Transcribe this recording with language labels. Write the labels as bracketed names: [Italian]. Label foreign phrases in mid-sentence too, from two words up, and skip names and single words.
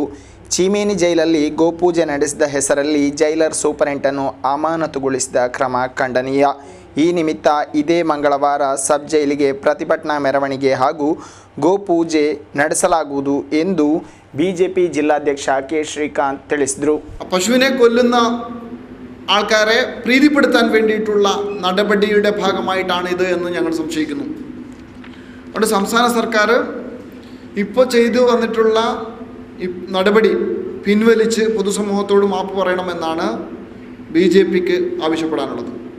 [Kannada] ಚೀಮೇನಿ ಜೈಲಲ್ಲಿ ಗೋಪೂಜೆ ನಡೆಸಿದ ಹೆಸರಲ್ಲಿ ಜೈಲರ್ ಸೂಪರಿಂಟನ್ನು ಅಮಾನತುಗೊಳಿಸಿದ ಕ್ರಮ ಖಂಡನೀಯ. ಈ ನಿಮಿತ್ತ ಇದೇ ಮಂಗಳವಾರ ಸಬ್ ಜೈಲಿಗೆ ಪ್ರತಿಭಟನಾ ಮೆರವಣಿಗೆ ಹಾಗೂ ಗೋಪೂಜೆ ನಡೆಸಲಾಗುವುದು ಎಂದು ಬಿಜೆಪಿ ಜಿಲ್ಲಾಧ್ಯಕ್ಷ ಕೆ ಶ್ರೀಕಾಂತ್ ತಿಳಿಸಿದರು. [Malayalam] പശുവിനെ കൊല്ലുന്ന ആൾക്കാരെ പ്രീതിപ്പെടുത്താൻ വേണ്ടിയിട്ടുള്ള നടപടിയുടെ ഭാഗമായിട്ടാണ് ഇത് എന്ന് ഞങ്ങൾ സംശയിക്കുന്നു. അതുകൊണ്ട് സംസ്ഥാന സർക്കാർ ഇപ്പോൾ ചെയ്തു വന്നിട്ടുള്ള ഈ നടപടി പിൻവലിച്ച് പൊതുസമൂഹത്തോട് മാപ്പ് പറയണമെന്നാണ് BJPക്ക് ആവശ്യപ്പെടാനുള്ളത്.